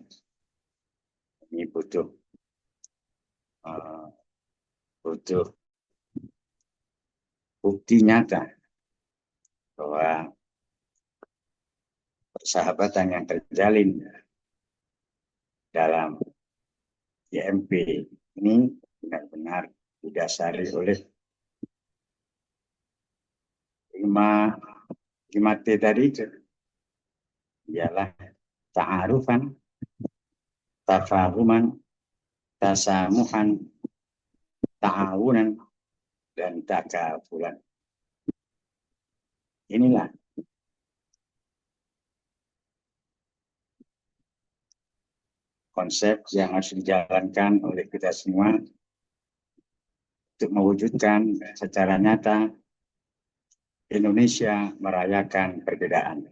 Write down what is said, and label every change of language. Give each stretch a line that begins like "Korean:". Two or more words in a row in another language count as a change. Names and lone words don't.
Indonesian: Ini butuh bukti nyata bahwa persahabatan yang terjalin dalam YMP ini benar-benar didasari oleh 5T tadi itu, ialah
Arabic: تعارفًا، تفاهمًا، تسامحًا، تعاونًا,
Indonesian: dan takafulan. Inilah konsep yang harus dijalankan oleh kita semua untuk mewujudkan secara nyata Indonesia merayakan perbedaan.